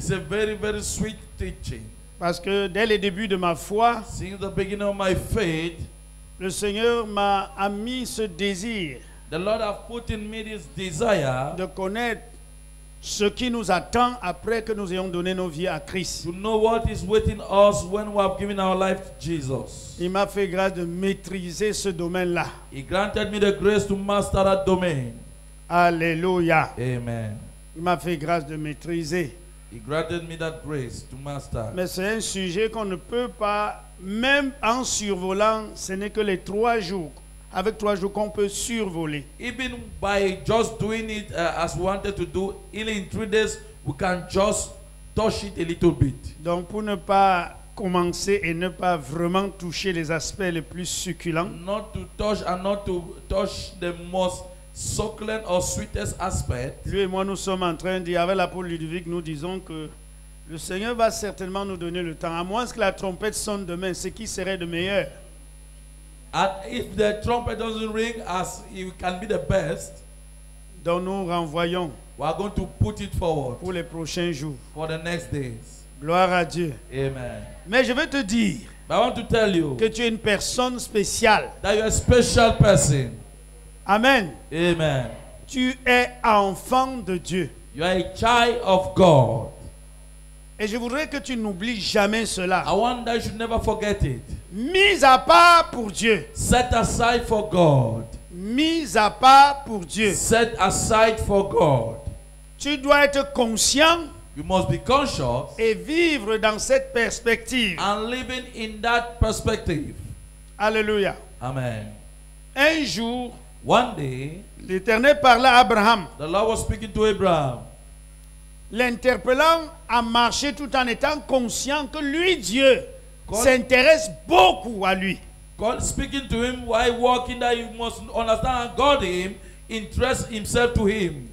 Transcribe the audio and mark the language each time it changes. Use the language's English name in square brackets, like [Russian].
[English] It's a very, very sweet teaching. [French] Parce que dès le début de ma foi, [English] Since the beginning of my faith, [French] le Seigneur m'a mis ce désir [English] the Lord has put in me this desire [French] de connaître ce qui nous attend après que nous ayons donné nos vies à Christ. [English] to know what is waiting us when we have given our life to Jesus. [French] Il m'a fait grâce de maîtriser ce domaine-là. [English] He granted me the grace to master that domain. [French] Alléluia. [English] Amen. [French] Il m'a fait grâce de maîtriser. [English] He granted me that grace to master. [French] Mais c'est un sujet qu'on ne peut pas, même en survolant, ce n'est que les 3 jours. Avec 3 jours qu'on peut survoler. [English] Even by just doing it as we wanted to do, in 3 days, we can just touch it a little bit. [French] Donc pour ne pas commencer et ne pas vraiment toucher les aspects les plus succulents, [English] Not to touch and not to touch the most succulent or sweetest aspect. [French] lui et moi nous sommes en train de dire, avec l'apôtre Ludovic, nous disons que le Seigneur va certainement nous donner le temps. À moins que la trompette sonne demain, ce qui serait de meilleur. [English] And if the trumpet doesn't ring as it can be the best, [French] Donc nous renvoyons [English] we are going to put it forward [French] pour les prochains jours. [English] for the next days. [French] Gloire à Dieu. [English] Amen. [French] Mais je veux te dire [English] But I want to tell you [French] que tu es une personne spéciale. [English] that you're a special person. [French] Amen. [English] Amen. [French] Tu es enfant de Dieu. [English] You are a child of God. [French] Et je voudrais que tu n'oublies jamais cela. [English] I want that you should never forget it. [French] Mis à part pour Dieu. [English] Set aside for God. [French] Mis à part pour Dieu. [English] Set aside for God. [French] Tu dois être conscient [English] You must be conscious [French] et vivre dans cette perspective. [English] and living in that perspective. [French] Alléluia. [English] Amen. [French] Un jour, [English] One day, [French] l'Éternel parla à Abraham, [English] the Lord was speaking to Abraham, [French] l'interpellant à marcher tout en étant conscient que lui, Dieu, [English] God- [French] s'intéresse beaucoup à lui. [English] God speaking to him while walking, that you must understand God interests himself to him.